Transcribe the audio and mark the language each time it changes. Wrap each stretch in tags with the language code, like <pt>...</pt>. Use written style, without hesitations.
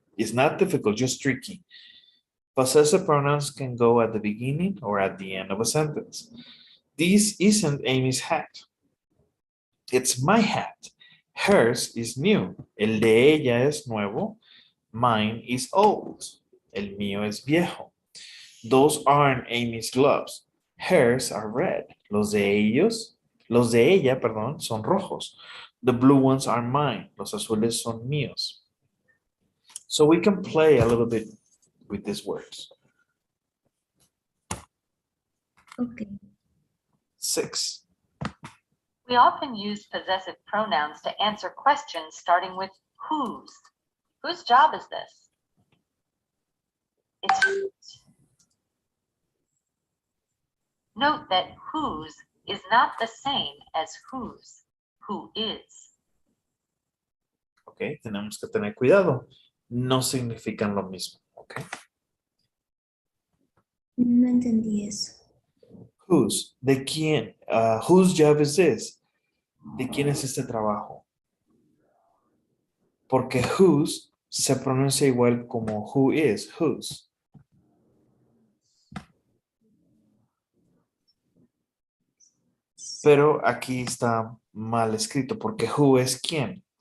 <en>It's not difficult, just tricky. Possessive pronouns can go at the beginning or at the end of a sentence. This isn't Amy's hat. It's my hat. Hers is new.</en> <es>El de ella es nuevo.</es> <en>Mine is old.</en> <es>El mío es viejo.</es> <en>Those aren't Amy's gloves. Hers are red.</en> <es>Los de ella, perdón, son rojos.</es> <en>The blue ones are mine.</en> <es>Los azules son míos.</es> <en>So we can play a little bit with these words. Okay. 6. We often use possessive pronouns to answer questions starting with whose. Whose job is this? It's whose. Note that whose is not the same as whose. Who is.</en> <es>Ok, tenemos que tener cuidado. No significan lo mismo. Ok. No entendí eso.</es> <en>Whose,</en> <es>de quién,</es> <en>whose job is this?</en> <es>¿De quién es este trabajo? Porque whose se pronuncia igual como who is, whose. Pero aquí está mal escrito porque who es quién.</es>